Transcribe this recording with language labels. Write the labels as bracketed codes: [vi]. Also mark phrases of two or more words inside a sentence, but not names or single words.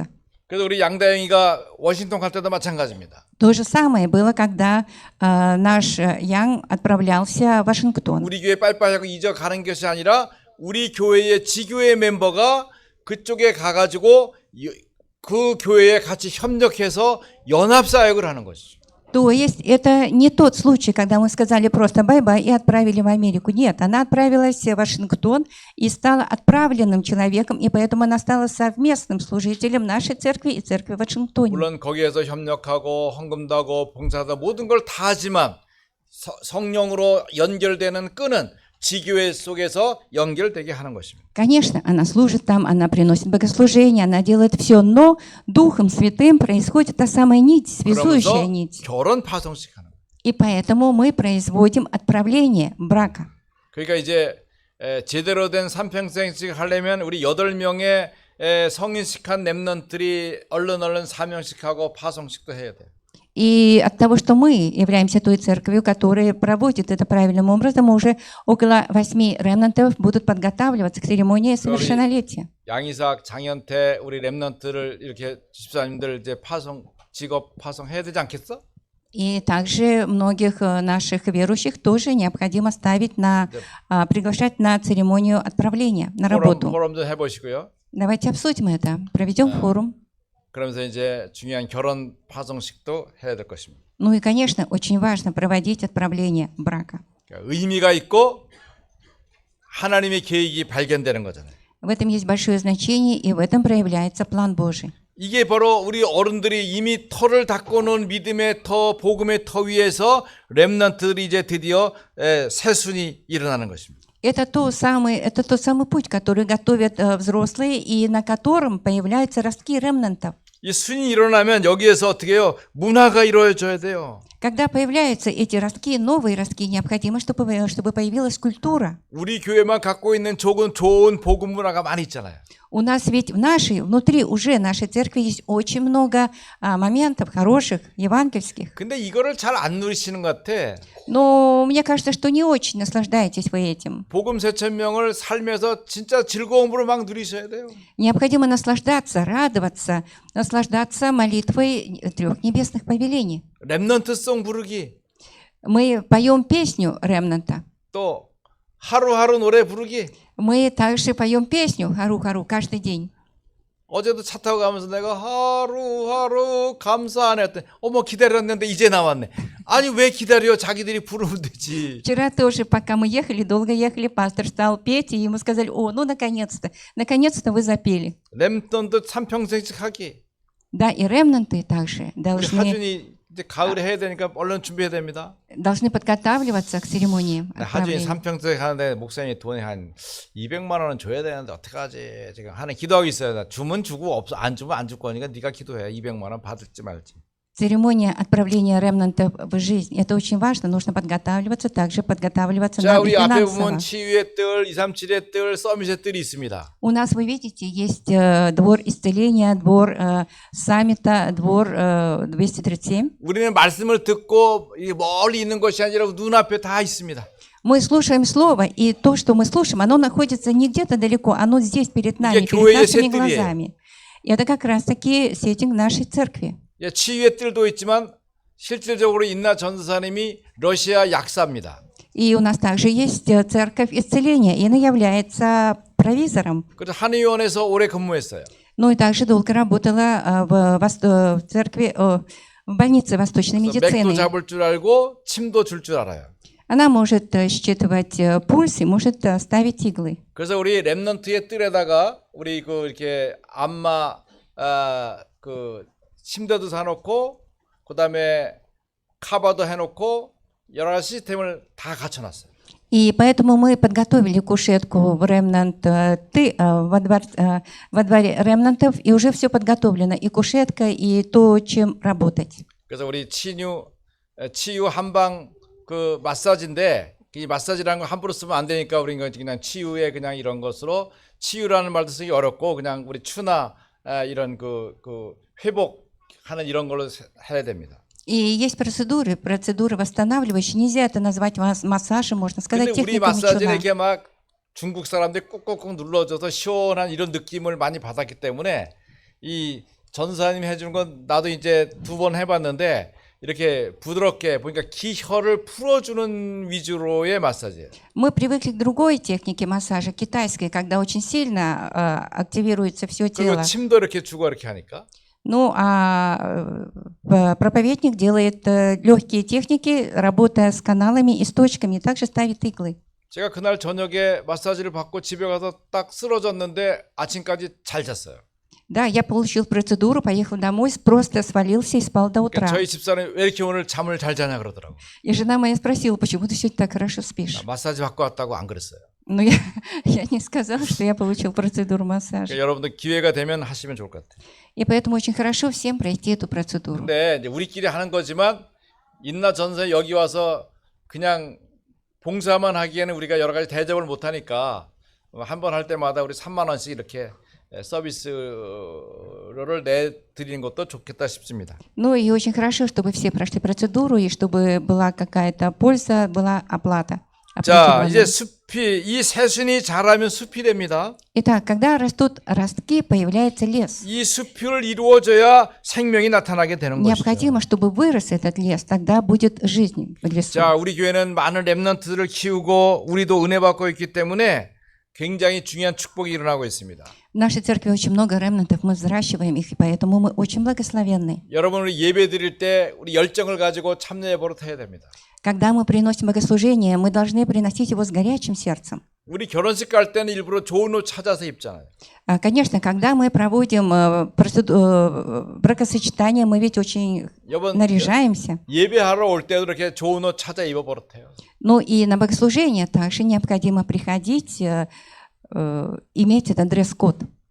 [ko] 그래서 우리 양다영이가 워싱턴 갈 때도 마찬가지입니다. [ru] То же самое было, когда наш Ян отправлялся в Вашингтон. [ko] 우리 교회 빨리빨리 하고 잊어 가는 것이 아니라 우리 교회의 지교회 멤버가 그쪽에 가가지고 그 교회에 같이 협력해서 연합사역을 하는 것이죠. [ru] То есть это не тот случай, когда мы сказали просто бай-бай и отправили в Америку. Нет, она отправилась в Вашингтон и стала отправленным человеком, и поэтому она стала совместным служителем нашей церкви и церкви в Вашингтоне. [ko] 물론 거기에서 협력하고 헌금도 하고 봉사도 모든 걸 다 하지만 성령으로 연결되는 끈은 지교회 속에서 연결되게 하는 것입니다. [ru] Конечно, она служит там, она приносит богослужение, она делает все, но Духом Святым происходит та самая нить, связующая [ko] 그러면서 [ru] нить. [ko] 결혼 파송식 하는 거예요. [ru] И поэтому мы производим отправление брака. [ko] 그러니까 이제 제대로 된 삼평생식 하려면 우리 8명의 성인식한 렘넌트들이 얼른 사명식하고 파송식도 해야 돼요. [ru] И от того, что мы являемся той церковью, которая проводит это правильным образом, уже около 8 ремнантов будут подготавливаться к церемонии совершеннолетия. [ko] 양이삭, 장현태 우리 렘넌트를 이렇게 집사님들 이제 직업 파송해야 되지 않겠어? [ru] И также многих наших верующих тоже необходимо приглашать на церемонию отправления на работу. [ko] 포럼 좀 해보시고요. [ru] Давайте обсудим это, проведем форум. [ko] 그러면서 이제 중요한 결혼 파송식도 해야 될 것입니다. [ru] Ну и, конечно, очень важно проводить отправление брака. [ko] 그러니까 의미가 있고 하나님의 계획이 발견되는 거잖아요. [ru] В этом есть большое значение, и в этом проявляется план Божий. [ko] 이게 바로 우리 어른들이 이미 터를 닦고 놓은 믿음의 터, 복음의 터 위에서 렘넌트들이 이제 드디어 새순이 일어나는 것입니다. [ru] Это тот самый путь, который готовят взрослые, и на котором появляются ростки ремнантов. [ko] 이 순이 일어나면 여기에서 어떻게 해요? 문화가 이루어져야 돼요. [ru] Когда появляются эти ростки, новые ростки, необходимо, чтобы появилась культура. [ko] 우리 교회만 갖고 있는 좋은 복음 문화가 많이 있잖아요. [ru] У нас ведь внутри уже нашей церкви есть очень много моментов хороших, евангельских. [ko] 근데 이거를 잘 안 누리시는 것 같아. [ru] Но мне кажется, что не очень наслаждаетесь вы этим. [ko] 복음 세천명을 살면서 진짜 즐거움으로 막 누리셔야 돼요. [ru] Необходимо наслаждаться, радоваться, наслаждаться молитвой 3 небесных повелений. [ko] 렘넌트송 부르기, [ru] Мы поем песню ремнанта. [ko] 또 하루하루 노래 부르기. [ru] Мы также поем песню «Хару-хару» каждый день. [ko] 어제도 차 타고 가면서 내가 하루하루 감사하네 했더니 어머 기다렸는데 이제 나왔네. 아니 왜 기다려? 자기들이 부르면 되지. [ru] Вчера тоже, пока мы ехали, долго ехали, пастор стал петь, и ему сказали: «О, ну наконец-то вы запели». [ko] 렘넌트 삼평생식 하기. [ru] Да, и ремнанты также [ko] 우리 [ru] должны [ko] 하준이 이제 가을에 해야 되니까 얼른 준비해야 됩니다. [ru] подготавливаться к церемонии [ko] 하준이 [ru] отправления. [ko] 삼평생 하는데 목사님이 돈이 한 200만 원은 줘야 되는데 어떡하지? 지금 하는 기도하고 있어요. 주면 주고 없어 안 주면 안 줄 거니까 네가 기도해. 200만 원 받을지 말지. [ru] Церемония отправления ремнантов в жизнь – это очень важно. Нужно подготавливаться, также подготавливаться [ko] 자, [ru] надо [ko] 우리 앞에 [ru] финансово. [ko] 보면 치유의 뜰, 237의 뜰, 서밋의 뜰이 있습니다. [ru] У нас, вы видите, есть двор исцеления, двор саммита, двор 237. [ko] 우리는 말씀을 듣고 멀리 있는 것이 아니라 눈앞에 다 있습니다. [ru] Мы слушаем Слово, и то, что мы слушаем, оно находится не где-то далеко, оно здесь перед нами, [ko] 이게 [ru] перед [ko] 교회의 [ru] нашими [ko] 셋들이에요. [ru] глазами. И это как раз-таки сеттинг нашей церкви. [ko] 예, 치유의 뜰도 있지만 실질적으로 인나 전도사님이 러시아 약사입니다. [ru] И у нас также есть церковь исцеления, и она является провизором. [ko] 그래서 한의원에서 오래 근무했어요. [ru] Ну и также долго работала в церкви, в больнице восточной [ko] 맥도 [ru] медицины. [ko] 잡을 줄 알고 침도 줄 줄 알아요. [ru] Она может считывать пульс и может ставить иглы. [ko] 그래서 우리 렘넌트의 뜰에다가 우리 그 이렇게 안마 그 침대도 사놓고 그다음에 카바도 해놓고 여러 가지 시스템을 다 갖춰놨어요. [ru] И поэтому мы подготовили кушетку в во дворе ремнантов, и уже все подготовлено, и кушетка, и то, чем работать. [ko] 그래서 우리 치유 한방 그 마사지인데 이 마사지라는 거 함부로 쓰면 안 되니까 우리 그냥 치유의 그냥 이런 것으로 치유라는 말도 쓰기 어렵고 그냥 우리 추나 이런 그 회복하는 이런 걸로 해야 됩니다. [ru] И есть процедуры восстанавливающие. Нельзя это назвать массажем, можно сказать [ko] 근데 우리 [ru] техникой [ko] 마사지는 [ru] Мичуна. [ko] 이렇게 막 중국 사람들이 꾹꾹꾹 눌러줘서 시원한 이런 느낌을 많이 받았기 때문에 이 전사님이 해주는 건 на도 이제 2번 해봤는데 이렇게 부드럽게 보니까 기혈을 풀어주는 위주로의 마사지예요. [ru] Мы привыкли к другой технике массажа, китайской, когда очень сильно активируется все [ko] 그리고 [ru] тело. [ko] 침도 이렇게 주고 이렇게 하니까. [ru] Ну, проповедник делает легкие техники, работая с каналами и с точками, и также ставит иглы. [ko] 제가 그날 저녁에 마사지를 받고 집에 가서 딱 쓰러졌는데 아침까지 잘 잤어요. [ru] Да, я получил процедуру, поехал домой, просто свалился и спал до [ko] 그러니까 [ru] утра. [ko] 저희 집사람이 왜 이렇게 오늘 잠을 잘 자냐 그러더라고. [ru] И жена моя спросила, почему ты сегодня так хорошо спишь? [ko] 마사지 받고 왔다고 안 그랬어요. [ru] Но я не сказала, что я получил процедуру массажа. [ko] 그러니까 여러분들 기회가 되면 하시면 좋을 것 같아요. [ru] И поэтому очень хорошо всем пройти эту процедуру. [ko] 근데 이제 우리끼리 하는 거지만 인나 전세 여기 와서 그냥 봉사만 하기에는 우리가 여러 가지 대접을 못 하니까 한 번 할 때마다 우리 3만 원씩 이렇게 서비스를 내드리는 것도 좋겠다 싶습니다. [ru] Ну и очень хорошо, чтобы все прошли процедуру и чтобы была какая-то польза, была оплата. [ko] 자, 이제 [ru] определенная. [ko] 숲이 이 새순이 자라면 숲이 됩니다. [ru] Итак, когда растут ростки, появляется лес. [ko] 이 숲을 이루어져야 생명이 나타나게 되는 것이죠. [ru] Необходимо, чтобы вырос этот лес, тогда будет жизнь в лесу. [ko] 자, 우리 교회는 많은 렘넌트들을 키우고 우리도 은혜 받고 있기 때문에 굉장히 중요한 축복이 일어나고 있습니다. [ru] В нашей церкви очень много ремнантов, мы взращиваем их, и поэтому мы очень благословенны. [ko] 여러분 우리 예배 드릴 때 우리 열정을 가지고 참여해 버릇해야 됩니다. [ru] Когда мы приносим богослужение, мы должны приносить его с горячим сердцем. [ko] 우리 결혼식 갈 때는 일부러 좋은 옷 찾아서 입잖아요. [ru] Конечно, когда мы проводим бракосочетание, мы ведь очень [ko] 여러분 [ru] наряжаемся. [ko] 예배하러 올 때도 이렇게 좋은 옷 찾아 입어 버릇해요. [ru] Ну и на богослужение также необходимо приходить, иметь этот дресс-код.